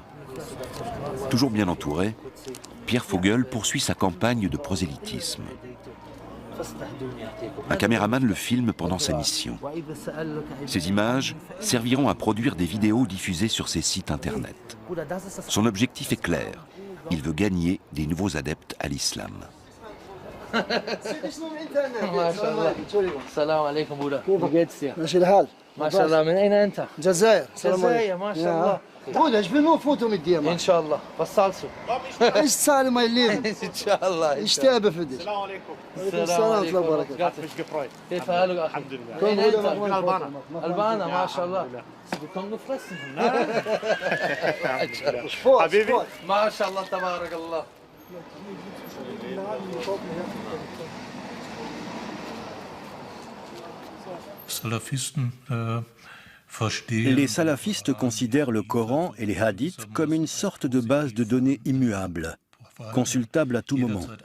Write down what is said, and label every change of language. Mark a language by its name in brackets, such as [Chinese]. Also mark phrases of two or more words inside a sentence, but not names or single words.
[French] Toujours bien entouré, Pierre Vogel poursuit sa campagne de prosélytisme. Un caméraman le filme pendant sa mission. Ces images serviront à produire des vidéos diffusées sur ses sites internet. Son objectif est clair. Il veut gagner des nouveaux adeptes à l'islam. [German] Bruder, ich will nur ein Foto mit dir machen. Inshallah. Was zahlst du? Ich zahle mein Leben. Inshallah. Ich sterbe für dich. [Arabic] سلام عليكم. سلام عليكم. [German] Ich hab mich gefreut. [Arabic] كيف حالك أخي؟ الحمد لله. Albaner. Albaner, ما شاء الله. [German] Sie bekommen gefressen. [Arabic] حبيبي. ما شاء الله تبارك الله. [French] Les salafistes considèrent le Coran et les hadiths comme une sorte de base de données immuable, consultable à tout moment.